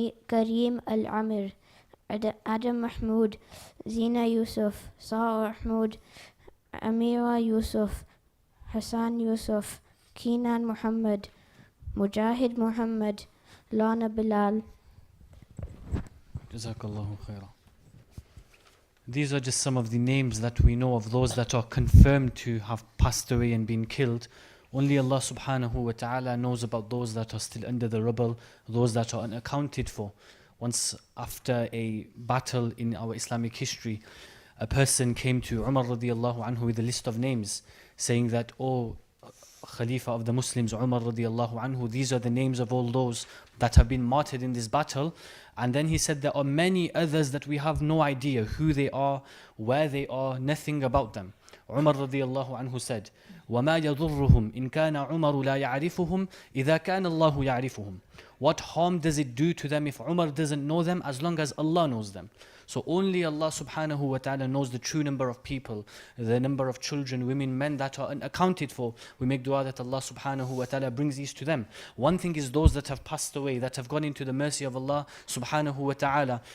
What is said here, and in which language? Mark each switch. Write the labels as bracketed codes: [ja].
[ar] كريم العمر آدم محمود زينة يوسف سارة محمود أميرة يوسف حسان يوسف كينان محمد مجاهد محمد لانا بلال. Jazakallahu khaira. [en] These are just some of the names that we know of those that are confirmed to have passed away and been killed. Only Allah subhanahu wa ta'ala knows about those that are still under the rubble, those that are unaccounted for. Once after a battle in our Islamic history, a person came to Umar radiallahu anhu with a list of names, saying that, "Oh, Khalifa of the Muslims, Umar radiallahu anhu, these are the names of all those that have been martyred in this battle." And then he said, there are many others that we have no idea who they are, where they are, nothing about them. Umar radiallahu anhu said, [ar] وما يضرهم إن كان عمر لا يعرفهم إذا كان الله يعرفهم. [en] What harm does it do to them if Umar doesn't know them as long as Allah knows them? So only Allah subhanahu wa ta'ala knows the true number of people, the number of children, women, men that are unaccounted for. We make dua that Allah subhanahu wa ta'ala brings these to them. One thing is those that have passed away, that have gone into the mercy of Allah subhanahu wa ta'ala.